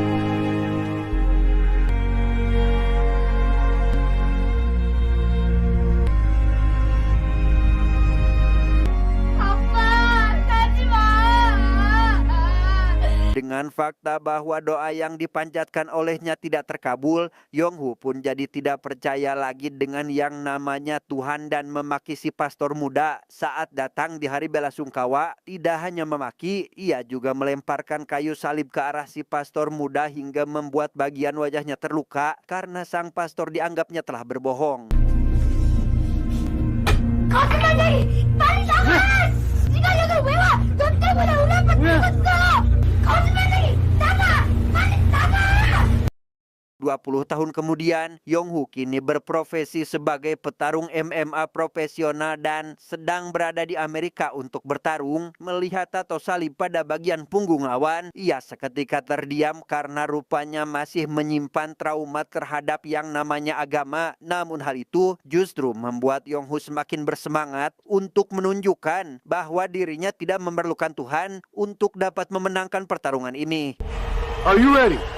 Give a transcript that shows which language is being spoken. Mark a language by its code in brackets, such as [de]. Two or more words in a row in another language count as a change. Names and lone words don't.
[id] Dengan fakta bahwa doa yang dipanjatkan olehnya tidak terkabul, Yong-hu pun jadi tidak percaya lagi dengan yang namanya Tuhan dan memaki si pastor muda. Saat datang di hari belasungkawa, tidak hanya memaki, ia juga melemparkan kayu salib ke arah si pastor muda hingga membuat bagian wajahnya terluka karena sang pastor dianggapnya telah berbohong. [ko] 거짓말쟁이! 빨리 나가! 네가 여길 왜 와? 너 때문에 우리 아빠 죽었어! 거짓말쟁이! 나가! 빨리 나가! [id] 20 tahun kemudian, Yong-hu kini berprofesi sebagai petarung MMA profesional dan sedang berada di Amerika untuk bertarung. Melihat tato salib pada bagian punggung lawan, ia seketika terdiam karena rupanya masih menyimpan trauma terhadap yang namanya agama. Namun hal itu justru membuat Yong-hu semakin bersemangat untuk menunjukkan bahwa dirinya tidak memerlukan Tuhan untuk dapat memenangkan pertarungan ini. [en] Are you ready?